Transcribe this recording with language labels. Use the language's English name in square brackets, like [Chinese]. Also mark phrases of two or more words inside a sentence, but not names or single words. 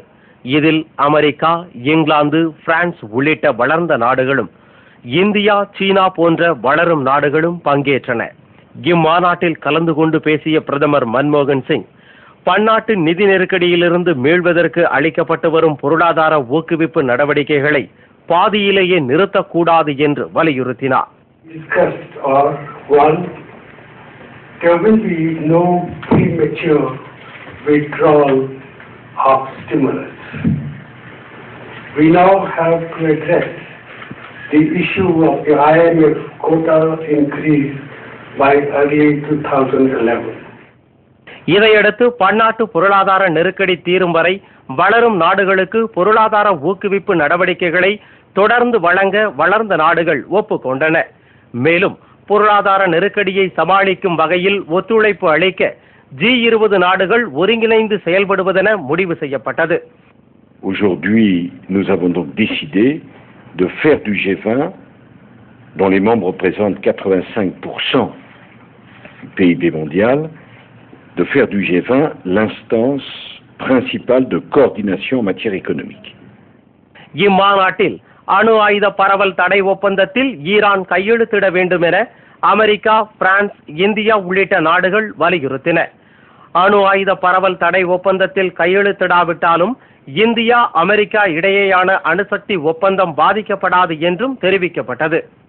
[Tamil] இதில் அமெரிக்கா, இங்கிலாந்து, பிரான்ஸ் உள்ளிட்ட வளர்ந்த நாடுகளும் இந்தியா, சீனா போன்ற வளரும் நாடுகளும் பங்கேற்றன. இம்மாநாட்டில் கலந்து கொண்டு பேசிய பிரதமர் மன்மோகன் சிங், பன்னாட்டு நிதி நெருக்கடியிலிருந்து மீள்வதற்கு அளிக்கப்பட்டு வரும் பொருளாதார ஊக்குவிப்பு நடவடிக்கைகளை பாதியிலேயே நிறுத்தக்கூடாது என்று வலியுறுத்தினார். [English] There will be no premature withdrawal of stimulus. We now have to address the issue of the IMF quota increase by early 2011. [Tamil] இதையடுத்து பன்னாட்டு பொருளாதார நெருக்கடி தீரும் வரை வளரும் நாடுகளுக்கு பொருளாதார ஊக்குவிப்பு நடவடிக்கைகளை தொடர்ந்து வழங்க வளர்ந்த நாடுகள் ஒப்புக்கொண்டன. மேலும் பொருளாதார நெருக்கடியை சமாளிக்கும் வகையில் ஒத்துழைப்பு அளிக்க G20 நாடுகள் ஒருங்கிணைந்து செயல்படுவதென முடிவு செய்யப்பட்டது. [French] Aujourd'hui, nous avons donc décidé de faire du G20, dont les membres représentent 85% du PIB mondial, de faire du G20 l'instance principale de coordination en matière économique. [Tamil] இம்மாநாட்டில் அணு ஆயுத பரவல் தடை ஒப்பந்தத்தில் ஈரான் கையெழுத்திட வேண்டும் என அமெரிக்கா, பிரான்ஸ், இந்தியா உள்ளிட்ட நாடுகள் வலியுறுத்தின. அணு ஆயுத பரவல் தடை ஒப்பந்தத்தில் கையெழுத்திடாவிட்டாலும் இந்தியா, அமெரிக்கா இடையேயான அணுசக்தி ஒப்பந்தம் பாதிக்கப்படாது என்றும் தெரிவிக்கப்பட்டது.